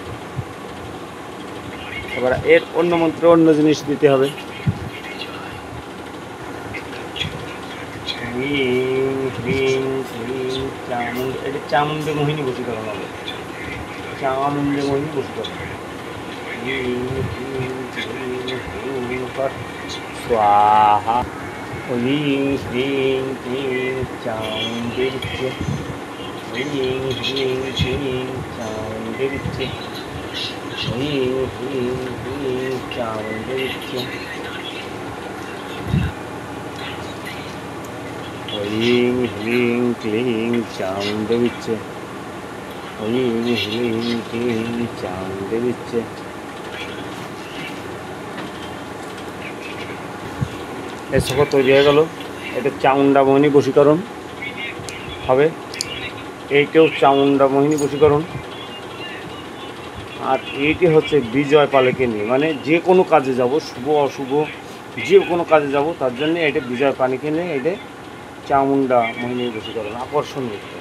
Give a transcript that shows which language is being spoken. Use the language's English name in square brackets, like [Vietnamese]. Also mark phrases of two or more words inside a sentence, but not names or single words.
[Bangla] এবার এর অন্য মন্ত্রে অন্য জিনিস দিতে হবে। এটা চামুণ্ডে মোহিনী বশীকরণ হবে। চামুণ্ডে মোহিনী বশীকরণ [Sanskrit] स्वाहा ह्रीं ह्रीं क्लीं चामुण्डे विच्चे ह्रीं ह्रीं क्लीं चामुण्डे विच्चे ह्रीं ह्रीं क्लीं चामुण्डे विच्चे ह्रीं ह्रीं क्लीं चामुण्डे विच्चे ह्रीं ह्रीं क्लीं चामुण्डे विच्चे। [Bangla] এই সকল তৈরি হয়ে গেল। এটা চামুণ্ডা মোহিনী বশীকরণ হবে। এইটাও চামুণ্ডা মোহিনী বশীকরণ। আর এইটি হচ্ছে বিজয় পালেকে নিয়ে, মানে যে কোনো কাজে যাব শুভ অশুভ যে কোনো কাজে যাব তার জন্য এটা বিজয় পানিকে নিয়ে এটা চামুণ্ডা মোহিনী বশীকরণ আকর্ষণীয়।